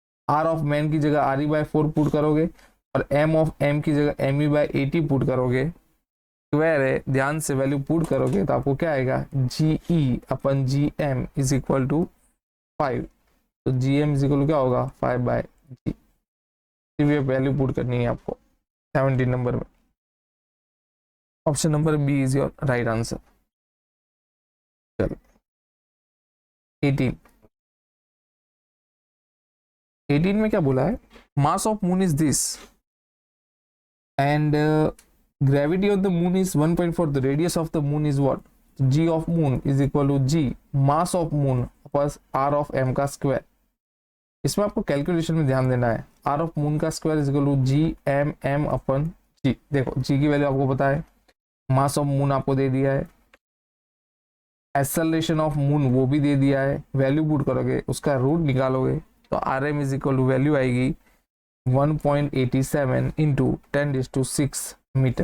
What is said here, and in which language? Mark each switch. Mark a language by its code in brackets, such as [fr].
[hi] Are of man की जगह re/4 put करोगे, और एम ऑफ एम की जगह me/80 पुट करोगे, स्क्वायर है, ध्यान से वैल्यू पुट करोगे तो आपको क्या आएगा जी ई अपन G M is equal to 5, तो G M is equal to क्या होगा 5/g, वैल्यू पुट करनी है आपको 17 नंबर में, option number B is your right answer. चलो 18 में क्या बोला है, [en] Mass of moon is this and gravity of the moon is 1.4, the radius of the moon is what, g of moon is equal to g mass of moon plus r of m का square. [hi] इसमें आपको calculation में ध्यान देना है, r of moon का square is equal to g m upon g, देखो g की वैल्यू आपको पता है, मास ऑफ मून आपको दे दिया है, एक्सेलरेशन ऑफ मून वो भी दे दिया है, वैल्यू पुट करोगे उसका रूट निकालोगे तो R M is equal to value आएगी 1.87 इंटू 10⁶ मीटर।